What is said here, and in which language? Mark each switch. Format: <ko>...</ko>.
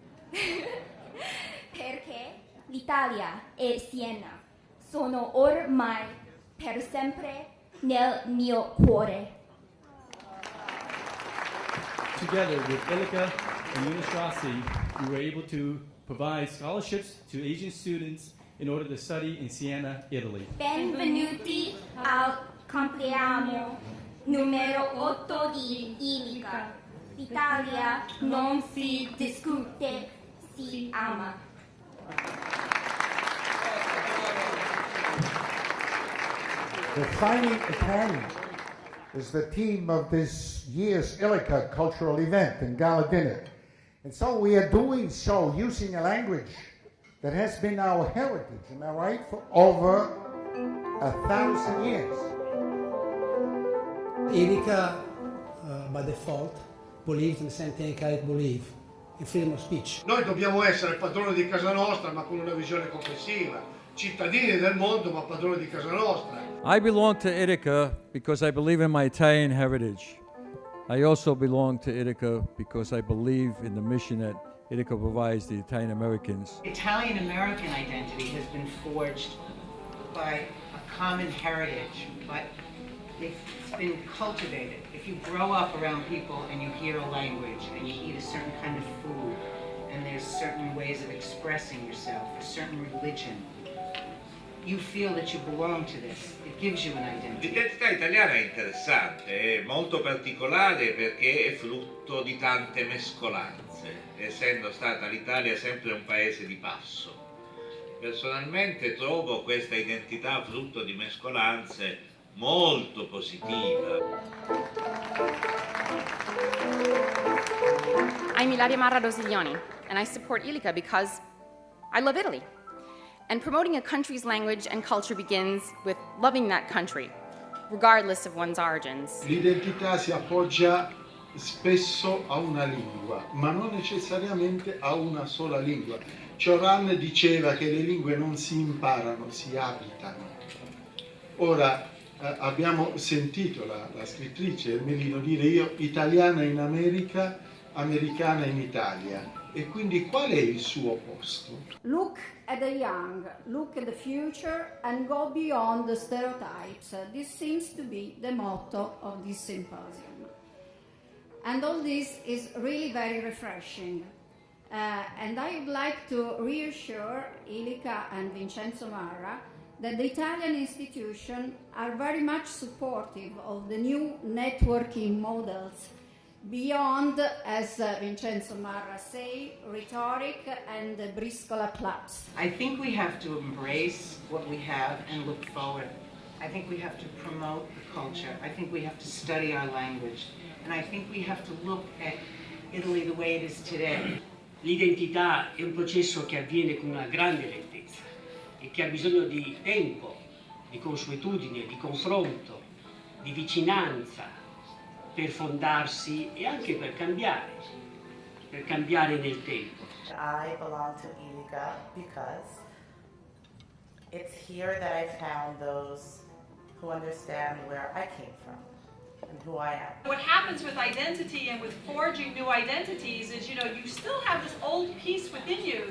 <it>Perché l'Italia e Siena sono ormai per sempre nel mio cuore.</it> <en>Together with ILICA and University, we were able to provide scholarships to Asian students in order to study in Siena, Italy.</en> <it>Benvenuti al compleanno numero 8 di ILICA. L'Italia non si discute, si ama.</it> <en>Defining Italian is the theme of this year's ILICA cultural event in Gala Dinner. And so we are doing so using a language that has been our heritage, am I right, for over 1,000 years. ILICA, by default, believes in the same thing I believe, in freedom of speech.</en> <it>Noi dobbiamo essere padroni di casa nostra, ma con una visione complessiva. Cittadini del mondo, ma padroni di casa nostra.</it> <en>I belong to ILICA because I believe in my Italian heritage. I also belong to ILICA because I believe in the mission that ILICA provides the Italian Americans. Italian American identity has been forged by a common heritage, but it's been cultivated. If you grow up around people and you hear a language and you eat a certain kind of food and there's certain ways of expressing yourself, a certain religion, you feel that you belong to this. It gives you an identity.</en> <it>L'identità italiana è interessante, è molto particolare perché è frutto di tante mescolanze, essendo stata l'Italia sempre un paese di passo. Personalmente trovo questa identità frutto di mescolanze molto positiva.</it> <en>I'm Ilaria Marra Rosiglioni, and I support ILICA because I love Italy. And promoting a country's language and culture begins with loving that country, regardless of one's origins.</en> <it>L'identità si appoggia spesso a una lingua, ma non necessariamente a una sola lingua. Cioran diceva che le lingue non si imparano, si abitano. Ora, abbiamo sentito la scrittrice Ermelino dire io italiana in America, americana in Italia. E quindi qual è il suo posto?</it> <en>Look at the young, look at the future and go beyond the stereotypes. This seems to be the motto of this symposium. And all this is really very refreshing. And I would like to reassure ILICA and Vincenzo Marra that the Italian institutions are very much supportive of the new networking models beyond, as Vincenzo Marra say, rhetoric and briscola clubs. I think we have to embrace what we have and look forward. I think we have to promote the culture. I think we have to study our language. And I think we have to look at Italy the way it is today.</en> <it>L'identità è un processo che avviene con una grande lentezza e che ha bisogno di tempo, di consuetudine, di confronto, di vicinanza, per fondarsi e anche per cambiare nel tempo.</it> <en>I belong to ILICA because it's here that I found those who understand where I came from and who I am. What happens with identity and with forging new identities is, you still have this old piece within you.</en>